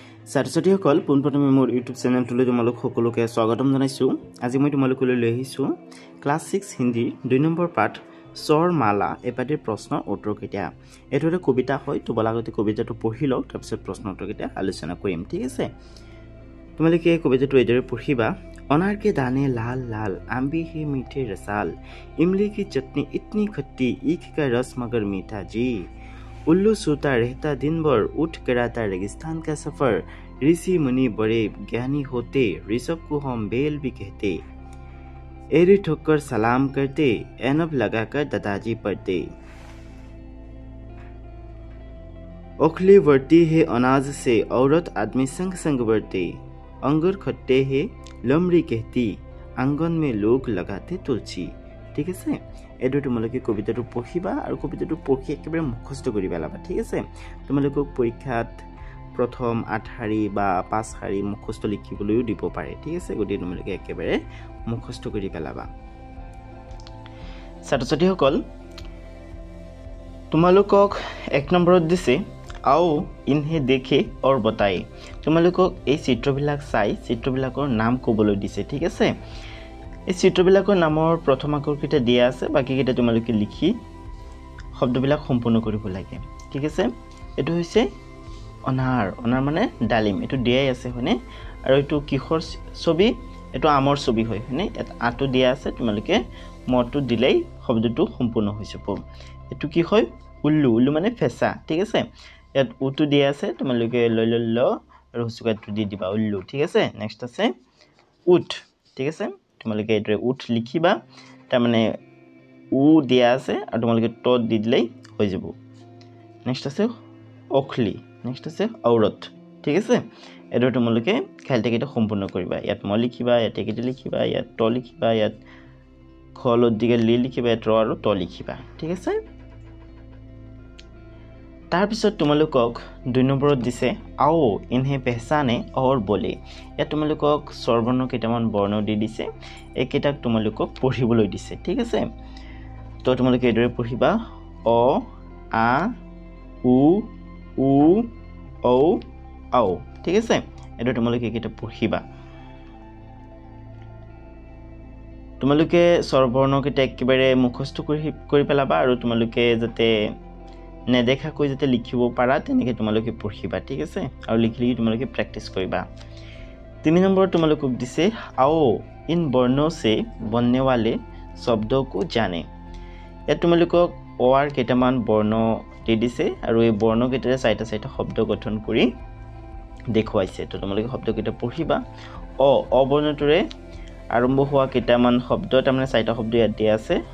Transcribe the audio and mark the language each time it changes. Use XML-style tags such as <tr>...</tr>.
<as>ছাত্ৰ-ছাত্ৰীসকল পোনপ্ৰথমে মোৰ ইউটিউব চেনেলটোলৈ তোমালোক সকলোকে স্বাগতম জনাইছোঁ। আজি মই তোমালোকলৈ লৈ আহিছোঁ ক্লাছ 6 হিন্দীৰ 2 নম্বৰ পাঠ স্বৰ মালা এই পাঠৰ প্ৰশ্নৰ উত্তৰ কেইটা। এইটো এটা কবিতা হয়, তোমালোকে আগতে কবিতাটো পঢ়ি লওক, তাৰপিছত প্ৰশ্ন উত্তৰ কেইটা আলোচনা কৰিম, ঠিক আছে? তোমালোকে কবিতাটো এইদৰে পঢ়িবা।</as> <hi>अनार के दाने लाल लाल, आंबी है मीठे रसाल, इमली की चटनी इतनी खट्टी, ईख का रस मगर मीठा जी। उल्लू सोता रहता दिन भर, उठ कराता रेगिस्तान का सफर, ऋषि मुनि बड़े ज्ञानी होते, ऋषभ को हम बेल भी कहते, एरी ठोकर सलाम करते, ऐनब लगाकर दादाजी पढ़ते। ओखली बढ़ती है अनाज से, औरत आदमी संग संग बढ़ते, अंगूर खट्टे है लमड़ी कहती, आंगन में लोग लगाते तुलसी।</hi> <as>ঠিক আছে, এইটো তোমালোকে কবিতাটো পঢ়িবা আৰু কবিতাটো পঢ়ি একেবাৰে মুখস্থ কৰি পেলাবা, ঠিক আছে? তোমালোকক পৰীক্ষাত প্ৰথম 8 শাৰী বা 5 শাৰী মুখস্থ লিখিবলৈও দিব পাৰে, ঠিক আছে? গতিকে তোমালোকে একেবাৰে মুখস্থ কৰি পেলাবা। ছাত্ৰ-ছাত্ৰীসকল, তোমালোকক 1 নম্বৰত দিছে</as> <hi>आओ इन्हें देखे और बताए।</hi> <as>তোমালোকক এই চিত্ৰবিলাক চাই চিত্ৰবিলাকৰ নাম ক'বলৈ দিছে, ঠিক আছে? এই চিত্ৰবিলাকৰ নামৰ প্ৰথম আখৰকেইটা দিয়া আছে, বাকীকেইটা তোমালোকে লিখি শব্দবিলাক সম্পূৰ্ণ কৰিব লাগে, ঠিক আছে? এইটো হৈছে অনাৰ, অনাৰ মানে ডালিম, এইটো দিয়াই আছে হয়নে? আৰু এইটো কিহৰ ছবি? এইটো আমৰ ছবি হয় হয়নে? আটো দিয়া আছে, তোমালোকে মটো দিলেই শব্দটো সম্পূৰ্ণ হৈ যাব। এইটো কি হয়? উল্লু, উল্লু মানে ফেঁচা, ঠিক আছে? ইয়াত উটো দিয়া আছে, তোমালোকে লৈ ল আৰু হুচুকাটো দি দিবা উল্লু, ঠিক আছে? নেক্সট আছে উঠ, ঠিক আছে? তোমালোকে এইটোৰে উঠ লিখিবা, তাৰমানে উ দিয়া আছে আৰু তোমালোকে ট দি দিলেই হৈ যাব। নেক্সট আছে অখলি, নেক্সট আছে ঔৰত, ঠিক আছে? এইটো তোমালোকে খেলটেকেইটা সম্পূৰ্ণ কৰিবা। ইয়াত ম লিখিবা, ইয়াত টেকেটি লিখিবা, ইয়াত ট লিখিবা, ইয়াত খ লদ্দিকে লি লিখিবা, ইয়াত ৰ আৰু ট লিখিবা, ঠিক আছে? তাৰপিছত তোমালোকক 2 নম্বৰত দিছে</as> <hi>आओ इन्हें पहचाने और बोले।</hi> <as>ইয়াত তোমালোকক স্বৰবৰ্ণ কেইটামান বৰ্ণ দি দিছে, এইকেইটাক তোমালোকক পঢ়িবলৈ দিছে, ঠিক আছে? তো তোমালোকে এইদৰে পঢ়িবা অ আ উ উ ঔ আও, ঠিক আছে? এইটো তোমালোকে এইকেইটা পঢ়িবা। তোমালোকে স্বৰবৰ্ণকেইটা একেবাৰে মুখস্থ কৰি পেলাবা আৰু তোমালোকে যাতে নেদেখাকৈ যাতে লিখিব পাৰা তেনেকৈ তোমালোকে পঢ়িবা, ঠিক আছে? আৰু লিখি লিখি তোমালোকে প্ৰেক্টিছ কৰিবা। 3 নম্বৰ তোমালোকক দিছে</as> <hi>आओ इन वर्णों से बनने वाले शब्दों को जाने।</hi> <as>ইয়াত তোমালোকক অ আৰ কেইটামান বৰ্ণ দি দিছে আৰু এই বৰ্ণকেইটাৰে 4টা শব্দ গঠন কৰি দেখুৱাইছে। তো তোমালোকে শব্দকেইটা পঢ়িবা। অ বৰ্ণটোৰে আৰম্ভ হোৱা কেইটামান শব্দ, তাৰমানে 4টা শব্দ ইয়াত দিয়া আছে।</as>